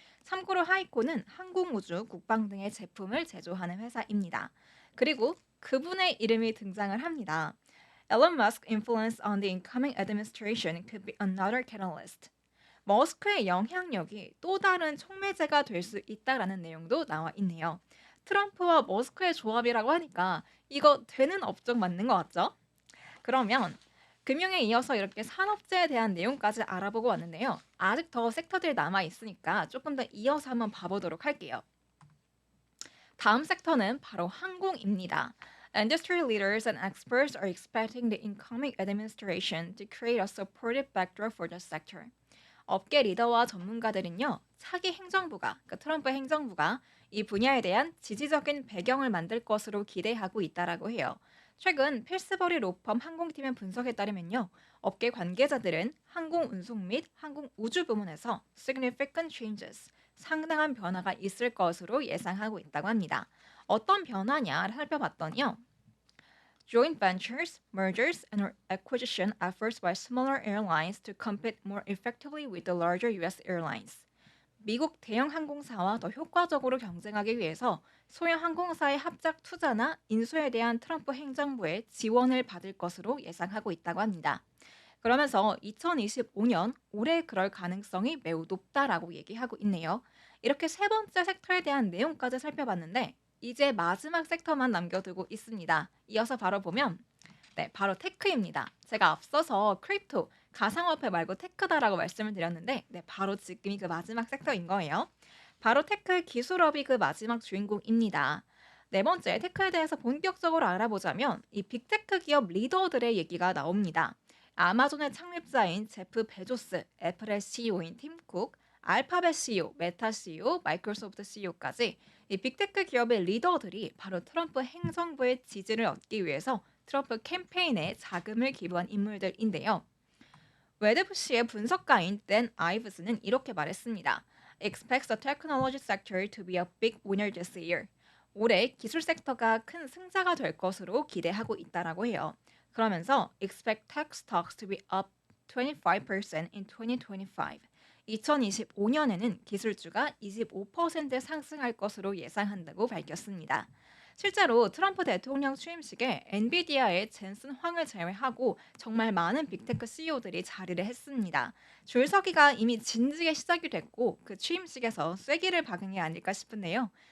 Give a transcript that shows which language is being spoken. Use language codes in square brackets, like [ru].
[ko] 참고로 하이코는 항공우주, 국방 등의 제품을 제조하는 회사입니다. 그리고 그분의 이름이 등장을 합니다. [en] Elon Musk's influence on the incoming administration could be another catalyst. [ko] 머스크의 영향력이 또 다른 촉매제가 될 수 있다라는 내용도 나와 있네요. 트럼프와 머스크의 조합이라고 하니까 이거 되는 업종 맞는 것 같죠? 그러면 금융에 이어서 이렇게 산업재에 대한 내용까지 알아보고 왔는데요. 아직 더 섹터들이 남아 있으니까 조금 더 이어서 한번 봐보도록 할게요. 다음 섹터는 바로 항공입니다. [en] Industry leaders and experts are expecting the incoming administration to create a supportive backdrop for the sector. [ko] 업계 리더와 전문가들은요, 차기 행정부가, 그러니까 트럼프 행정부가 이 분야에 대한 지지적인 배경을 만들 것으로 기대하고 있다라고 해요. 최근 필스버리 로펌 항공팀의 분석에 따르면요, 업계 관계자들은 항공 운송 및 항공 우주 부문에서 [en] significant changes, [ko] 상당한 변화가 있을 것으로 예상하고 있다고 합니다. 어떤 변화냐 살펴봤더니요. [en] Joint ventures, mergers, and acquisition efforts by smaller airlines to compete more effectively with the larger U.S. airlines. [ko] 미국 대형 항공사와 더 효과적으로 경쟁하기 위해서 소형 항공사의 합작 투자나 인수에 대한 트럼프 행정부의 지원을 받을 것으로 예상하고 있다고 합니다. 그러면서 2025년 올해 그럴 가능성이 매우 높다라고 얘기하고 있네요. 이렇게 세 번째 섹터에 대한 내용까지 살펴봤는데 이제 마지막 섹터만 남겨두고 있습니다. 이어서 바로 보면 바로 테크입니다. 제가 앞서서 크립토, 가상화폐 말고 테크다라고 말씀을 드렸는데 바로 지금이 그 마지막 섹터인 거예요. 바로 테크 기술업이 그 마지막 주인공입니다. 네 번째, 테크에 대해서 본격적으로 알아보자면 이 빅테크 기업 리더들의 얘기가 나옵니다. 아마존의 창립자인 제프 베조스, 애플의 CEO인 팀 쿡, 알파벳 CEO, 메타 CEO, 마이크로소프트 CEO까지 이 빅테크 기업의 리더들이 바로 트럼프 행정부의 지지를 얻기 위해서 트럼프 캠페인에 자금을 기부한 인물들인데요. 웨드푸시의 분석가인 댄 아이브스는 이렇게 말했습니다. [en] Expects the technology sector to be a big winner this year. [ko] 올해 기술 섹터가 큰 승자가 될 것으로 기대하고 있다라고 해요. 그러면서 [en] expect tech stocks to be up 25% in 2025. [ko] 2025년에는 기술주가 25% 상승할 것으로 예상한다고 밝혔습니다. 실제로 트럼프 대통령 취임식에 엔비디아의 젠슨 황을 제외하고 정말 많은 빅테크 CEO들이 자리를 했습니다. 줄서기가 이미 진지게 시작이 됐고 그 취임식에서 쐐기를 박은 게 아닐까 싶은데요.